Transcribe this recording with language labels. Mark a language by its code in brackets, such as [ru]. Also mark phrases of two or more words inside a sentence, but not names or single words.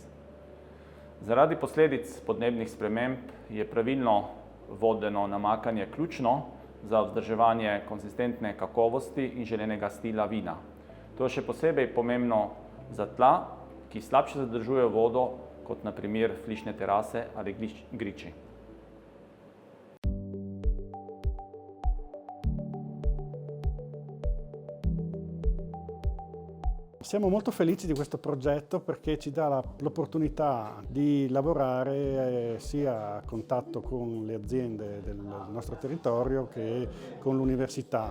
[sl] Zaradi posledic podnebnih sprememb je pravilno vodeno namakanje ključno za vzdrževanje konsistentne kakovosti in želenega stila vina. To je še posebej pomembno za tla, ki slabše zadržujejo vodo, kot na primer flišne terase ali griči. [it] Siamo molto felici di questo progetto perché ci dà l'opportunità di lavorare sia a contatto con le aziende del nostro territorio che con l'università.